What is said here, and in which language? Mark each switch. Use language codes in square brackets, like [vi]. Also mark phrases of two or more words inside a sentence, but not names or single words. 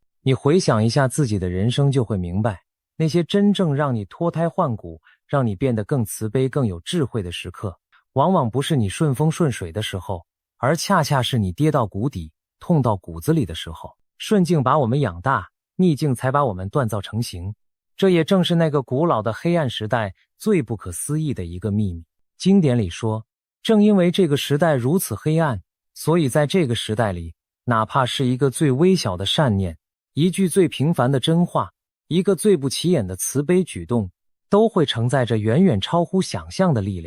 [zh] 你回想一下自己的人生，就會明白，那些真正讓你脫胎換骨，讓你變得更慈悲、更有智慧的時刻，往往不是你順風順水的时候，而恰恰是你跌到谷底、痛到骨子裡的時候。順境把我們養大，逆境才把我們鍛造成型。這也正是那個古老的黑暗時代最不可思議的一個秘密。經典裡說，正因為這個時代如此黑暗，所以在這個時代裡，哪怕是一個最微小的善念，一句最平凡的真話，一個最不起眼的慈悲舉動，都會承載着遠遠超乎想象的力量。